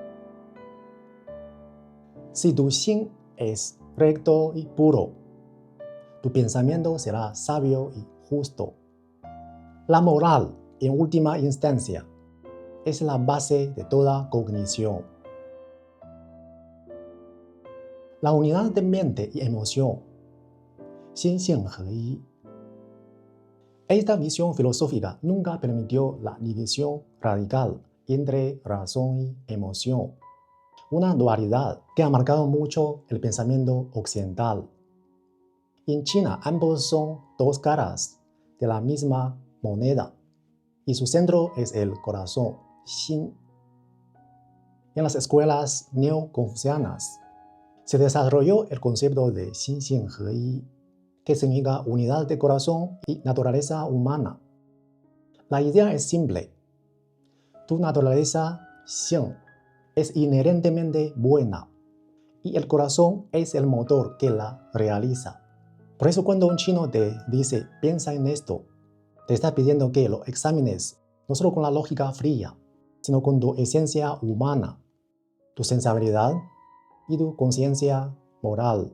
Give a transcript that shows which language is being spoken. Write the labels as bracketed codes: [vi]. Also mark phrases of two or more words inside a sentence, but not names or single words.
[es] Si tu xin es recto y puro, tu pensamiento será sabio y justo. La moral, en última instancia, es la base de toda cognición. La unidad de mente y emoción, [zh] 心性合一. [es] Esta visión filosófica nunca permitió la división radical entre razón y emoción, una dualidad que ha marcado mucho el pensamiento occidental. En China, ambos son dos caras de la misma moneda, y su centro es el corazón, xin. En las escuelas neoconfucianas se desarrolló el concepto de [zh] 心性合一, [es] que significa unidad de corazón y naturaleza humana. La idea es simple. Tu naturaleza, xin, es inherentemente buena, y el corazón es el motor que la realiza. Por eso cuando un chino te dice, piensa en esto, te está pidiendo que lo examines no solo con la lógica fría, sino con tu esencia humana, tu sensibilidad y tu conciencia moral.